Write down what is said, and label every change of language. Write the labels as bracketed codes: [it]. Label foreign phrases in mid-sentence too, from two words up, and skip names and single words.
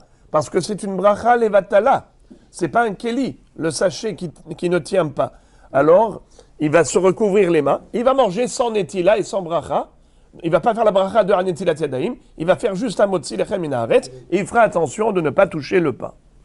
[fr] Parce que c'est une [he] ברכה לבטלה. [fr] C'est pas un keli, le sachet qui ne tient pas. Alors, il va se recouvrir les mains, il va manger sans netila et sans bracha. Il va pas faire la bracha de [he] נטילת ידיים, [fr] il va faire juste un [he] מוציא לחם מן הארץ [fr] et il fera attention de ne pas toucher le pain.